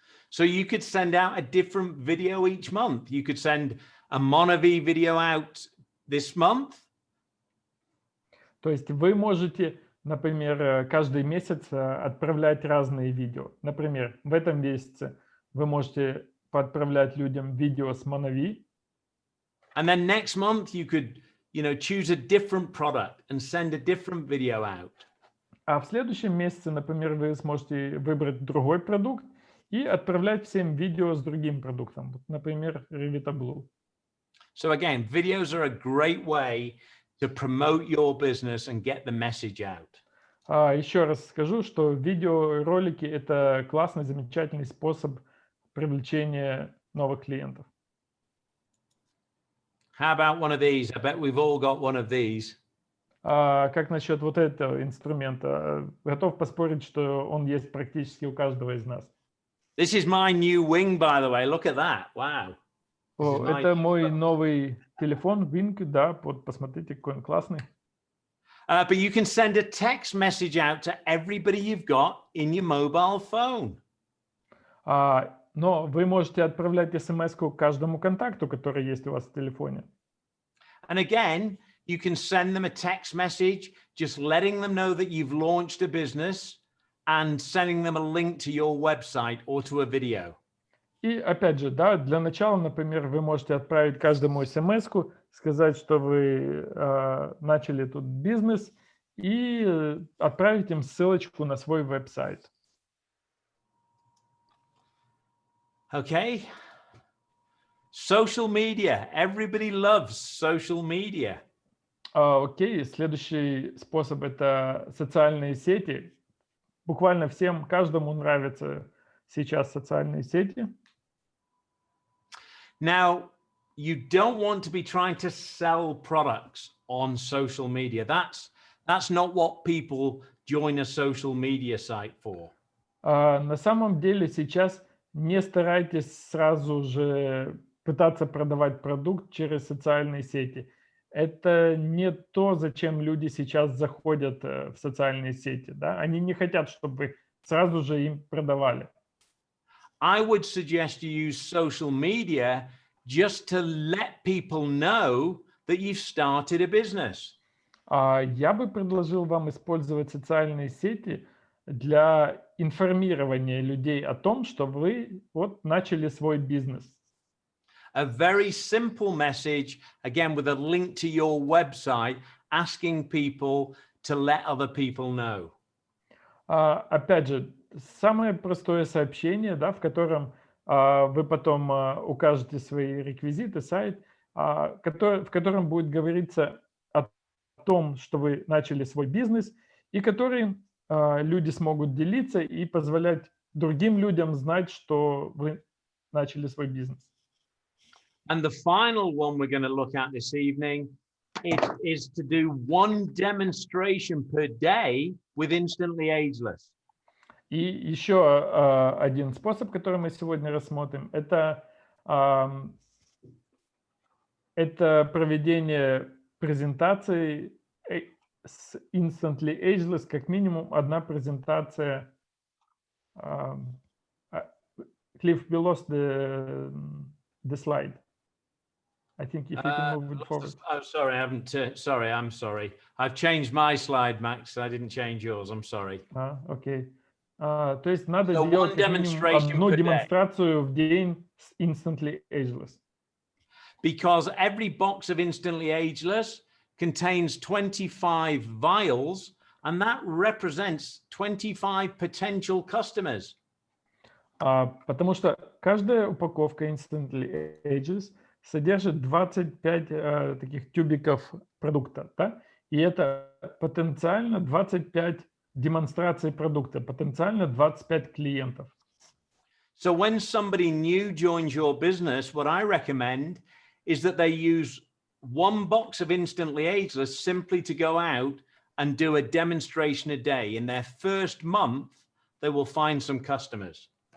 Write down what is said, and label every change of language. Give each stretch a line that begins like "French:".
English: So you could send out a different video each month. You could send a Monavi video out this month.
Russian: То есть вы можете, например, каждый месяц отправлять разные видео. Например, в этом месяце вы можете поотправлять людям видео с Monavi.
English: And then next month you could, choose a different product and send a different video out.
Russian: А в следующем месяце, например, вы сможете выбрать другой продукт и отправлять всем видео с другим продуктом. Например, Revita Blue.
English: So again, videos are a great way to promote your business and get the message out.
Russian: Еще раз скажу, что видеоролики – это классный, замечательный способ привлечения новых клиентов.
English: How about one of these? I bet we've all got one of these.
Russian: Как насчет вот этого инструмента? Готов поспорить, что он есть практически у каждого из нас.
English: This is my new Wing, by the way. Look at that. Wow.
Russian: Это мой новый телефон Wing, да, посмотрите, какой он классный.
English: But you can send a text message out to everybody you've got in your mobile phone.
Russian: Но вы можете отправлять смс-ку каждому контакту, который есть у вас в телефоне.
English: And again, you can send them a text message, just letting them know that you've launched a business and sending them a link to your website or to a video.
Russian: И опять же, да, для начала, например, вы можете отправить каждому смс-ку, сказать, что вы начали тут бизнес, и отправить им ссылочку на свой веб-сайт.
English: Okay. Social media. Everybody loves social media.
Russian: Окей, следующий способ – это социальные сети. Буквально всем, каждому нравятся сейчас социальные сети.
English: Now, you don't want to be trying to sell products on social media. That's not what people join a social media site for.
Russian: На самом деле сейчас не старайтесь сразу же пытаться продавать продукт через социальные сети. Это не то, зачем люди сейчас заходят в социальные сети. Да? Они не хотят, чтобы вы сразу же им продавали.
English: I would suggest you use social media just to let people know that you've started a business.
Russian: Я бы предложил вам использовать социальные сети для информирования людей о том, что вы вот начали свой бизнес.
English: A very simple message, again, with a link to your website, asking people to let other people know.
Russian: Опять же, самое простое сообщение, да, в котором вы потом укажете свои реквизиты, сайт, в котором будет говориться о том, что вы начали свой бизнес, и который люди смогут делиться и позволять другим людям знать, что вы начали свой бизнес.
English: And the final one we're going to look at this evening is to do one demonstration per day with Instantly Ageless.
Russian: И еще один способ, который мы сегодня рассмотрим, это проведение презентации с Instantly Ageless, как минимум одна презентация.
English: Cliff, we lost the slide. I think if you can move it forward. Oh, sorry, I haven't. Sorry, I'm sorry. I've changed my slide, Max. I didn't change yours. I'm sorry.
Russian: Окей. То есть надо
English: So
Russian: делать
English: one
Russian: как минимум
English: demonstration
Russian: одну
English: per day.
Russian: демонстрацию в день с instantly ageless.
English: Because every box of instantly ageless contains 25 vials, and that represents 25 potential customers.
Russian: Потому что каждая упаковка instantly ageless содержит 25 таких тюбиков продукта, да? И это потенциально 25 демонстраций продукта, потенциально 25 клиентов.
English: So when somebody new joins your business, what I recommend is that they use one box of instantly ageless simply to go out and do a demonstration a day. In their first month, they will find some customers.